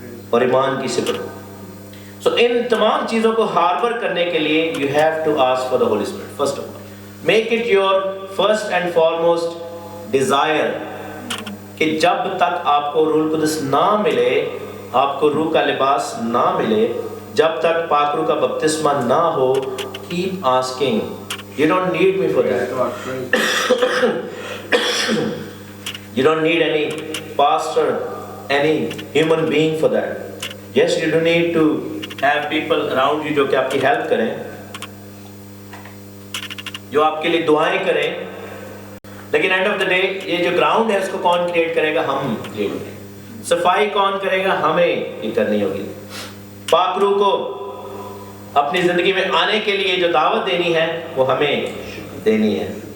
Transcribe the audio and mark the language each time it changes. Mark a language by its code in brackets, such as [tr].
[ur] اور ایمان کی صفت. سو ان تمام چیزوں کو ہاربر کرنے کے لیے [en] You have to ask for the holy spirit. First of all make it your first and foremost desire [ur] کہ جب تک آپ کو روح القدس نہ ملے، آپ کو روح کا لباس نہ ملے، جب تک پاک روح کا بپتسمہ نہ ہو، [en] keep asking. You don't need me for that. You don't need any pastor, any human being for that. Yes, you do need to have people around you [ur] جو کہ آپ کی ہیلپ کریں، جو آپ کے لیے دعائیں کریں. لیکن [en] end of the day [ur] یہ جو گراؤنڈ ہے اس کو کون کریٹ کرے گا؟ ہم کریٹ کریں گے. صفائی کون کرے گا؟ ہمیں یہ کرنی ہوگی. پاک روح کو اپنی زندگی میں آنے کے لیے جو دعوت دینی ہے وہ ہمیں دینی ہے.